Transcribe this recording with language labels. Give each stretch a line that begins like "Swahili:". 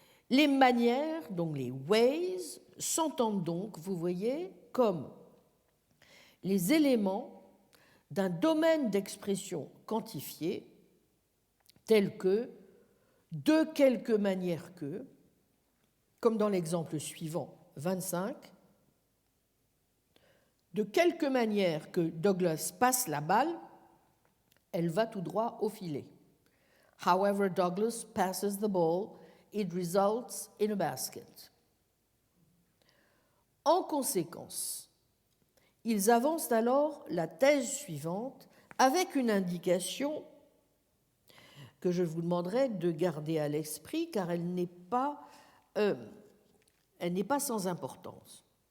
French: Les manières, donc les ways, s'entendent donc, vous voyez, comme les éléments d'un domaine d'expression quantifié, tel que de quelque manière que, comme dans l'exemple suivant, 25, de quelque manière que Douglas passe la balle, elle va tout droit au filet.
English: However Douglas passes the ball, it results in a basket.
French: En conséquence, ils avancent alors la thèse suivante avec une indication que je vous demanderai de garder à l'esprit car elle n'est pas sans importance.